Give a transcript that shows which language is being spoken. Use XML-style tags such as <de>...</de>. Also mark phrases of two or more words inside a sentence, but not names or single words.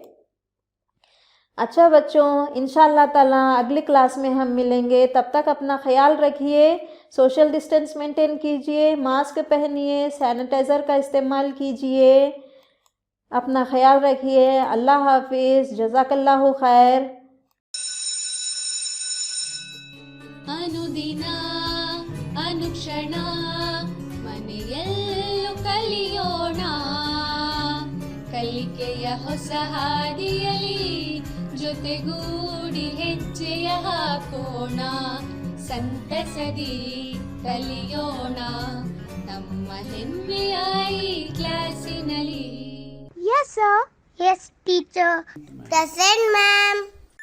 <ur>اچھا بچوں،</ur> <ar>انشاءاللہ تعالیٰ</ar> <ur>اگلی کلاس میں ہم ملیں گے. تب تک اپنا خیال رکھیے،</ur> <en>social distance maintain</en> <ur>کیجئے، ماسک پہنیے، سینیٹائزر کا استعمال کیجئے. اپنا خیال رکھیے. اللہ حافظ.</ur> <ar>جزاک اللہ خیر.</ar> <kn>ಅನುದಿನ ಅನುಕ್ಷಣ ಮನೆಯಲ್ಲೂ ಕಲಿಯೋಣ, ಕಲಿಕೆಯ ಹೊಸ ಹಾದಿಯಲಿ ಜೊತೆಗೂಡಿ ಹೆಜ್ಜೆಯ ಹಾಕೋಣ, ಸಂತಸದಿ ಕಲಿಯೋಣ ನಮ್ಮ ಹೆಮ್ಮೆಯ ಈ ಕ್ಲಾಸಿನಲ್ಲಿ.</kn> <en>Yes, sir. Yes, teacher. Present, ma'am.</en>